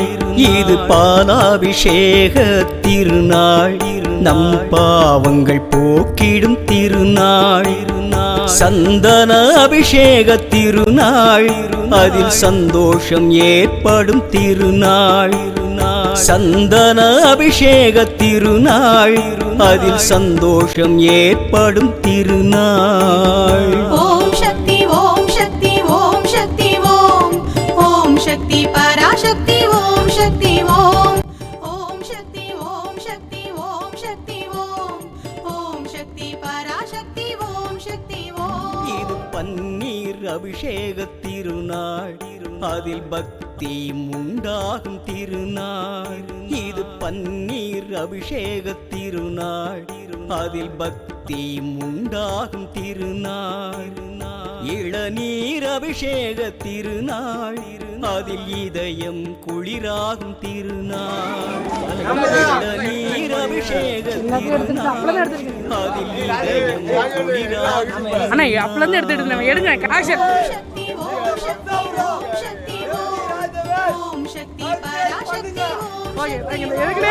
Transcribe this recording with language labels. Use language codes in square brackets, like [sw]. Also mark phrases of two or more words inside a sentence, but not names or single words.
[ta] இது பாலாபிஷேக திருநாள் நம் பாவங்கள் போக்கிடும் திருநாள் சந்தன அபிஷேக திருநாள் அதில் சந்தோஷம் ஏற்படும் திருநாள் சந்தன அபிஷேக திருநாள் அதில் சந்தோஷம் ஏற்படும் திருநாள் [sa] ओम शक्ति ओम शक्ति ओम शक्ति ओम शक्ति पराशक्ति ओम शक्ति ओम शक्ति ओम शक्ति ओम शक्ति ओम शक्ति पराशक्ति ओम शक्ति [ta] இது பன்னீர் அபிஷேக திருநாள் அதில் பக்தியும் உண்டாகும் திருநாள் இது பன்னீர் அபிஷேக திருநாள் அதில் பக்தியும் உண்டாகும் திருநாள் இளநீர் அபிஷேக திருநாள் அதில் இதயம் குளிராகும் திருநாள் இளநீர் அபிஷேக திருநாள் அதில் இதயம் குளிராகும் அண்ணா அப்பலேருந்து எடுத்துட்டு நம்ம எடுங்க ஆக்ஷன் [sa] शक्ति ओम शक्ति ओम शक्ति पराशक्ति [ta] ஓகே எதுக்குனே